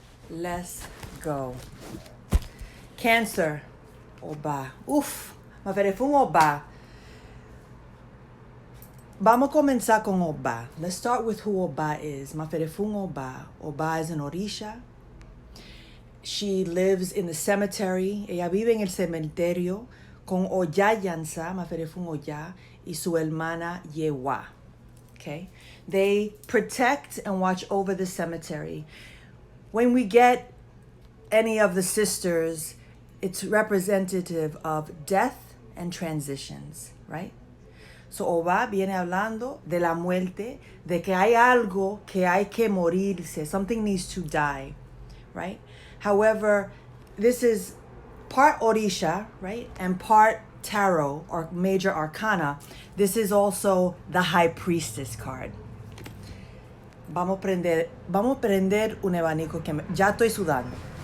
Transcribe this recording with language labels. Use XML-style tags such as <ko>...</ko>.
<en>Let's go. Cancer. Oba.</en> <luq>Uf, maferefun Oba.</luq> <es>Vamos a comenzar con Oba.</es> <en>Let's start with who Oba is. Maferefun Oba. Oba is an Orisha. She lives in the cemetery.</en> <es>Ella vive en el cementerio con Oyayansa, Maferefun Oya, y su hermana Yewa.</es> <en>Okay? They protect and watch over the cemetery. When we get any of the sisters, it's representative of death and transitions, right?</en> <es>So Oba viene hablando de la muerte, de que hay algo que hay que morirse,</es> <en>something needs to die, right? However, this is part Orisha, right? And part tarot or major arcana. This is also the High Priestess card.</en> <es>Vamos a prender un abanico que ya estoy sudando.</es>